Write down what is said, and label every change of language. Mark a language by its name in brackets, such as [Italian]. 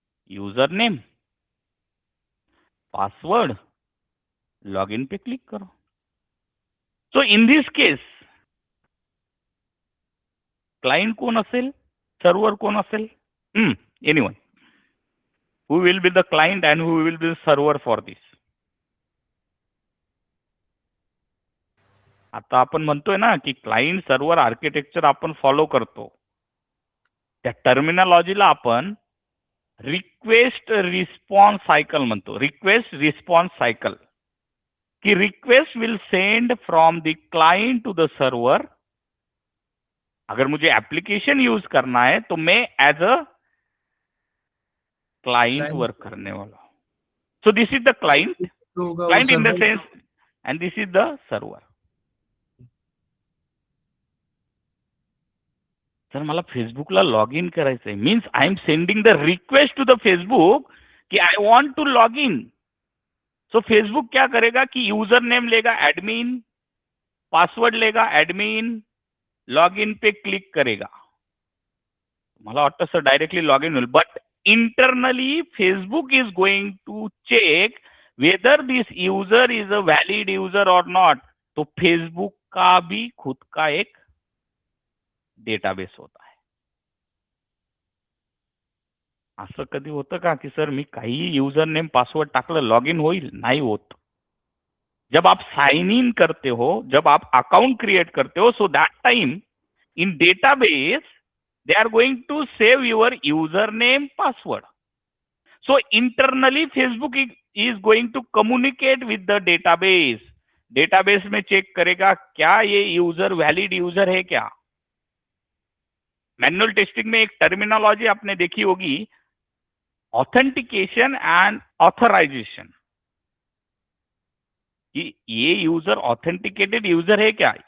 [Hindi] User name, password, log in पे click करो. [Marathi] So in this case client कोण असेल? Server कोण असेल? Anyone. [English] Who will be the client and who will be the server for this? [Marathi] आता आपण म्हणतोय ना की क्लाइंट सर्व्हर आर्किटेक्चर आपण फॉलो करतो, त्या टर्मिनॉलॉजीला आपण रिक्वेस्ट रिस्पॉन्स सायकल म्हणतो. [English] Request response cycle की request will send from the client to the server. [Hindi] अगर मुझे एप्लीकेशन यूज करना है तो मैं एज अ क्लाइंट वर्क करने वाला हूं. [English] So this is the client, client in the sense, and this is the server. [Marathi] Sir मला फेसबुकला लॉग इन करायचंय, [English] Means I am sending the request to the Facebook कि I want to log in. [Hindi] So Facebook क्या करेगा कि user name लेगा admin, password लेगा admin, log in पे क्लिक करेगा. [Marathi] मला वाटतं सर डायरेक्टली लॉग इन होईल, [English] But internally Facebook is going to check whether this user is a valid user or not. [Hindi] तो Facebook का भी खुद का एक डेटाबेस होता है. [Marathi] असं कधी होतं का की सर मी काही युजर नेम पासवर्ड टाकलं लॉग इन होईल? नाही होत. [Hindi] जब आप साइन इन करते हो, [English] जब आप account create करते हो, so that time in database they are going to save your username password. So internally Facebook is going to communicate with the database. [Hindi] Database में चेक करेगा क्या ये यूजर वैलिड यूजर है क्या. मैनुअल टेस्टिंग में एक टर्मिनोलॉजी आपने देखी होगी, ऑथेंटिकेशन एंड ऑथराइजेशन, कि ये यूजर ऑथेंटिकेटेड यूजर है क्या.